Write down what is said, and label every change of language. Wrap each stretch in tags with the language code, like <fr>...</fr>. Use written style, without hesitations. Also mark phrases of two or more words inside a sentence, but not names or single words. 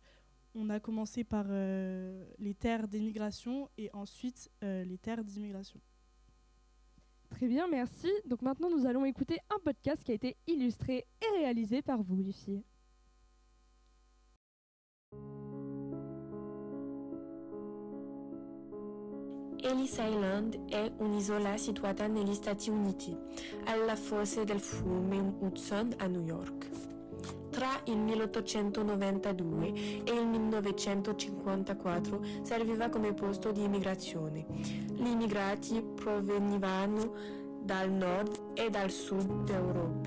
<fr>On a commencé par les terres d'émigration et ensuite les terres d'immigration. Très bien, merci. Donc maintenant, nous allons écouter un podcast qui a été illustré et réalisé par vous, les filles.</fr> <it>Ellis Island è un'isola situata negli Stati Uniti, alla foce del fiume Hudson a New York. Tra il 1892 e il 1954 serviva come posto di immigrazione. Gli immigrati provenivano dal nord e dal sud d'Europa.</it>